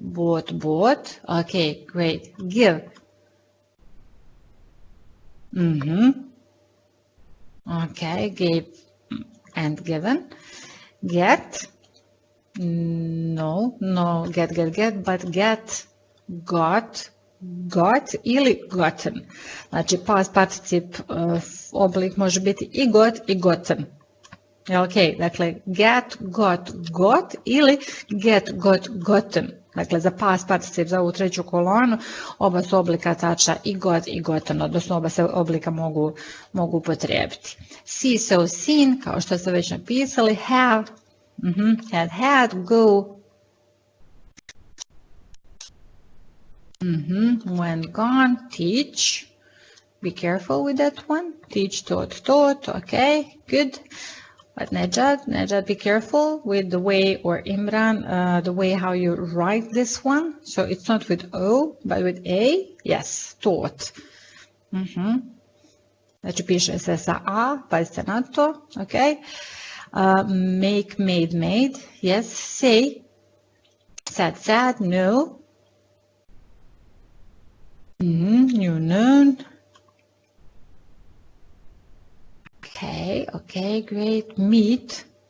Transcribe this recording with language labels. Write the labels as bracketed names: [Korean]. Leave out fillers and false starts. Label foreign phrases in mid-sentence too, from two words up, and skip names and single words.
[English] Bought. Okay, great. Give. Okay, gave and given. Get, no, get, but get, got ili gotten. [Croatian] Znači, [English] past particip [Croatian] oblik može biti i got i gotten. Ok, dakle, [English] get, got [Croatian] ili [English] get, gotten. [Croatian] Dakle, za [English] past particip [Croatian] za ovu treću kolonu oba su oblika tača i got i gotten, odnosno oba se oblika mogu upotrijebiti. [English] See, so, seen, [Croatian] kao što ste već napisali, [English] have, had, go, when, gone, teach, be careful with that one, teach, taught, okay, good. But Nejad, be careful with the way, or Imran, the way how you write this one. So it's not with O, but with A. Yes, taught. [Croatian] Znači piše se sa A, pazite na to. [English] Okay. Make, made. Yes, say. Sad, no. New, known. Okay, great. Meet.